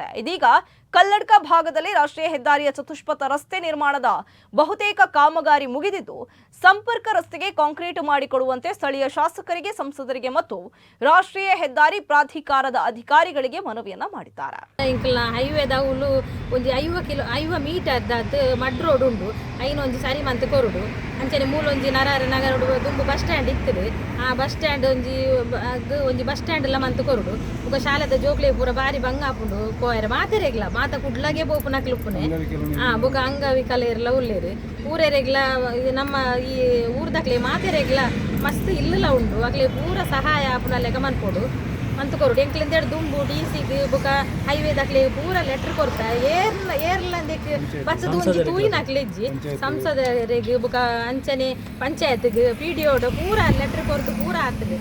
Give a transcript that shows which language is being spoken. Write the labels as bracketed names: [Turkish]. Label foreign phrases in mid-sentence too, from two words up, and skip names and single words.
[Kannada] ಇದೀಗ ಕಲ್ಲಡ್ಕ ಭಾಗದಲ್ಲಿ ರಾಷ್ಟ್ರೀಯ ಹೆದ್ದಾರಿಯ ಚತುಷ್ಪಥ ರಸ್ತೆ ನಿರ್ಮಾಣದ ಬಹುತೇಕ ಕಾಮಗಾರಿ ಮುಗಿದಿದ್ದು, ಸಂಪರ್ಕ ರಸ್ತೆಗೆ ಕಾಂಕ್ರೀಟ್ ಮಾಡಿಕೊಡುವಂತೆ ಸ್ಥಳೀಯ ಶಾಸಕರಿಗೆ, ಸಂಸದರಿಗೆ ಮತ್ತು ರಾಷ್ಟ್ರೀಯ ಹೆದ್ದಾರಿ ಪ್ರಾಧಿಕಾರದ ಅಧಿಕಾರಿಗಳಿಗೆ ಮನವಿಯನ್ನ ಮಾಡಿದ್ದಾರೆ. [Tulu] ಹೈವೇದ ಒಂದು 50 [English] meter mud road [Tulu] ಉಂಡು ಐನು ಒಂಜಿ ಸರಿ ಮಂತ್ ಕೊರುಡು ಅಂಚನೆ ಮೂಲೊಂಜಿ ನಗರ ದುಂಬು [English] bus stand [Tulu] ಇತ್ತದು. ಆ [English] bus stand [Tulu] ಒಂಜಿ [English] bus stand [Tulu] ಎಲ್ಲ ಮಂತ್ ಕೊರುಡು ಬೊಕ ಶಾಲೆದ ಜೋಕ್ಲೆ ಪೂರ ಬಾರಿ ಬಂಗಾಪುಂಡು ಕೋಯರ ಮಾತೆರೆಗ್ಲ ಮಾತ ಕುಡ್ಲಗೆ ಬೋಪು ನಕ್ಲುಪ್ಪುನೆ ಬೊಕ ಅಂಗವಿಕಲೆರ್ಲ ಉಲ್ಲೇರು ಊರೆರೆಗ್ಲ ನಮ್ಮ ಈ ಊರ್ದಕ್ಲೆ ಮಾತೆರೆಗ್ಲ ಮಸ್ತ್ ಇಲ್ಲಲ ಉಂಡು ಅಕ್ಲೆ ಪೂರ ಸಹಾಯ ಆಪುನಲ್ಲೆಗ ಮನ್ಪೊಡು ಅಂತ ಕೊರುಡು ಎಂಕ್ಲಿಂದ ದುಂಬು ಡಿಸಿಗೆ ಬೊಕ ಹೈವೇದಕ್ಲೆ ಪೂರ ಲೆಟರ್ ಕೊಡ್ತಾ ಏರ್ಲಂದಕ್ಕೆ ಬಚ್ಚದು ಒಂಜಿ ತೂಯಿನಕ್ಲೆಜ್ಜಿ ಸಂಸದರಿಗೆ ಬೊಕ ಅಂಚನೆ ಪಂಚಾಯತ್ಗೆ PDO ಪೂರ ಲೆಟರ್ ಕೊರ್ದು ಪೂರ ಆಗ್ತದೆ.